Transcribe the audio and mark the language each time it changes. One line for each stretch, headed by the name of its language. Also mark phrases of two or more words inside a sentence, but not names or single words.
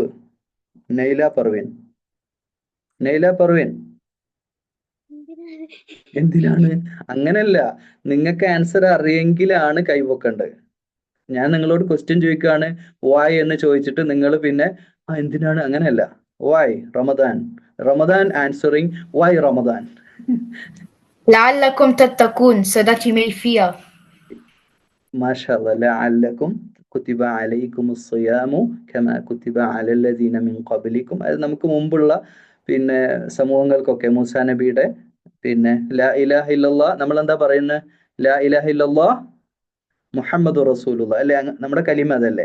Malayalam: നൈല പർവീൻ. നൈല പർവീൻ, എന്തിനാണ്? അങ്ങനല്ല, നിങ്ങൾക്ക് ആൻസർ അറിയെങ്കിലാണ് കൈപൊക്കേണ്ടത്. ഞാൻ നിങ്ങളോട് ക്വസ്റ്റ്യൻ ചോദിക്കുകയാണ്, വായ് എന്ന് ചോദിച്ചിട്ട് നിങ്ങൾ പിന്നെ എന്തിനാണ്, അങ്ങനെയല്ല.
English: Why Ramadan, Ramadan answering why Ramadan.
Arabic: لعلكم تتقون
English: so that you may fear.
Malayalam: മാഷാഅല്ലാഹ്.
Arabic: لعلكم كتب عليكم الصيام كما كتب على الذين من قبلكم.
Malayalam: അത് നമുക്ക് മുമ്പുള്ള പിന്നെ സമൂഹങ്ങൾക്കൊക്കെ മൂസാ നബിയുടെ പിന്നെ
Arabic: لا إله إلا الله,
Malayalam: നമ്മൾ എന്താ പറയുന്നത്?
Arabic: لا إله إلا الله محمد رسول الله
Malayalam: അല്ലെ, നമ്മുടെ കലിമ അതല്ലേ.